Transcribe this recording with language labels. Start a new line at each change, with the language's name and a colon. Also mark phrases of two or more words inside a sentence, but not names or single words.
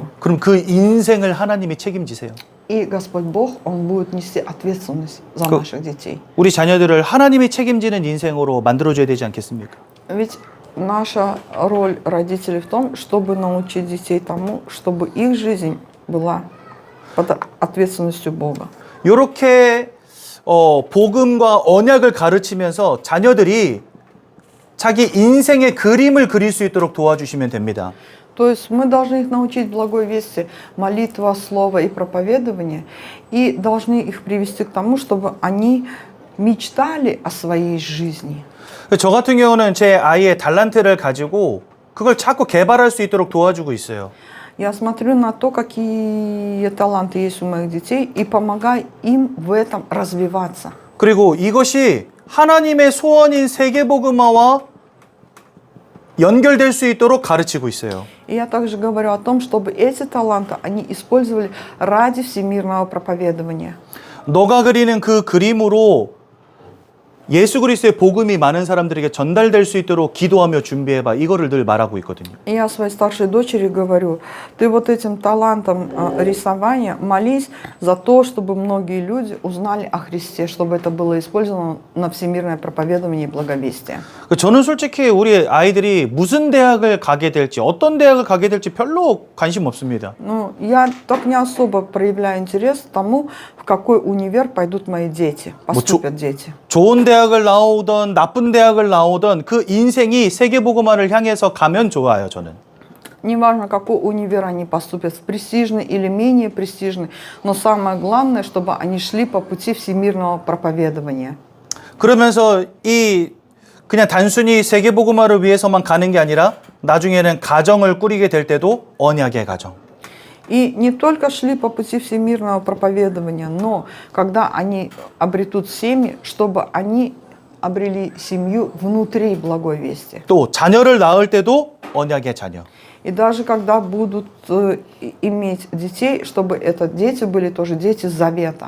Korean: 그럼 그 인생을 하나님이 책임지세요.
Russian: И Господь Бог, Он будет нести ответственность за наших детей.
Korean: 우리 자녀들을 하나님이 책임지는 인생으로 만들어줘야 되지 않겠습니까?
Russian: Ведь наша роль родителей в том, чтобы научить детей тому, чтобы их жизнь была под ответственностью Бога.
Korean: 이렇게 복음과 언약을 가르치면서 자녀들이 자기 인생의 그림을 그릴 수 있도록 도와주시면 됩니다.
Russian: То есть мы должны их научить благой вести, молитва, слово и проповедование, и должны их привести к тому, чтобы они мечтали о своей жизни.
Korean: 저 같은 경우는 제 아이의 달란트를 가지고 그걸 자꾸 개발할 수 있도록 도와주고 있어요.
Russian: Я смотрю на то, какие таланты есть у моих детей, и помогаю им в этом развиваться.
Korean: 그리고 이것이 하나님의 소원인 세계복음화와 연결될 수 있도록 가르치고 있어요.
Russian: И я также говорю о том, чтобы эти таланты они использовали ради всемирного проповедования.
Korean: 너가 그리는 그 그림으로 예수 그리스도의 복음이 많은 사람들에게 전달될 수 있도록 기도하며 준비해봐. 이거를 늘 말하고 있거든요.
Russian: И я своей старшей дочери говорю: ты вот этим талантом рисования молись за то, чтобы многие люди узнали о Христе, чтобы это было использовано на всемирное проповедование и благовестие.
Korean: 저는 솔직히 우리 아이들이 무슨 대학을 가게 될지, 어떤 대학을 가게 될지 별로 관심 없습니다.
Russian: Ну, я так не особо проявляю интерес к тому, в какой универ пойдут мои дети, поступят дети.
Korean: 좋은 대학을 나오던 나쁜 대학을 나오던 그 인생이 세계복음화를 향해서 가면 좋아요, 저는.
Russian: Неважно, какой универ они поступят, в престижный или менее престижный, но самое главное, чтобы они шли по пути всемирного проповедования.
Korean: 그러면서 그냥 단순히 세계복음화를 위해서만 가는 게 아니라 나중에는 가정을 꾸리게 될 때도 언약의 가정.
Russian: И не только шли по пути всемирного проповедования, но когда они обретут семьи, чтобы они обрели семью внутри благой вести.
Korean: 또 자녀를 낳을 때도 언약의 자녀.
Russian: И даже когда будут иметь детей, чтобы это дети были тоже дети завета.